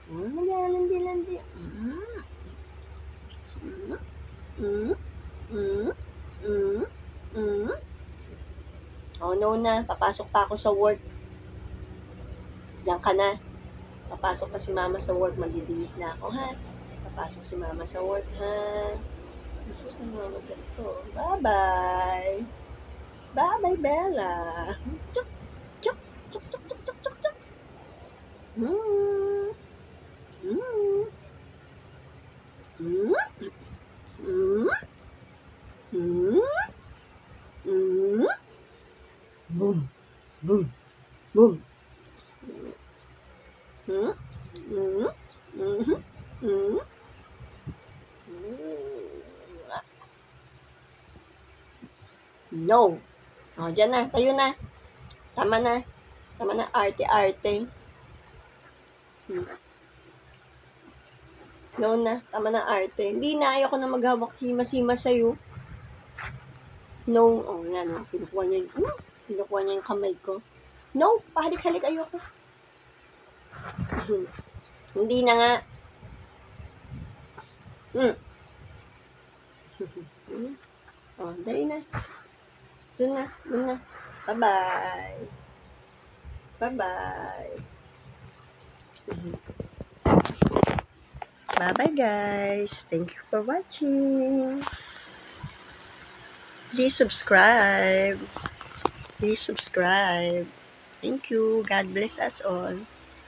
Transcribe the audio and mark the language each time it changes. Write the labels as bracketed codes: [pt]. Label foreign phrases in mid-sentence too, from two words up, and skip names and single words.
[tl] No na. Papasok pa ako sa work. Diyan ka na. Papasok pa si mama sa work. Magbibihis na ako, ha? Papasok si mama sa work, ha? Jesus na mama ganito. Bye-bye. Bye-bye, Bella. Chuk. Boom. No. Diyan na. Tayo na. Tama na. Arte-arte. No na. Tama na arte. Hindi na. Ayoko na maghawak himas-himas sa'yo. No. Yan. Kinukuha niya yung kamay ko. No. Pahalik-halik. Ayoko. Hindi na nga. Dali na. Doon na. Bye-bye. [en] Bye-bye, guys. Thank you for watching. Please subscribe. Thank you. God bless us all.